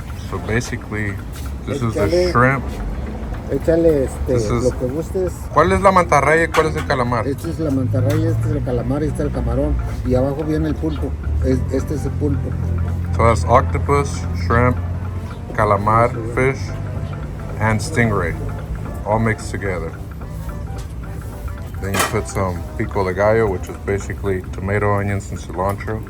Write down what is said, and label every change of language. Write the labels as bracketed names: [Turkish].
[English] So basically, this is the shrimp. [Spanish] Échale [English] This is- [Spanish] lo que gustes. ¿Cuál es la mantarraya y cuál es el calamar? Esta es la mantarraya, este es el calamar, este es el camarón. Y abajo viene el pulpo. Este es el pulpo. [English] So that's octopus, shrimp, calamar, fish, and stingray, all mixed together. Then you put some pico de gallo, which is basically tomato, onions, and cilantro.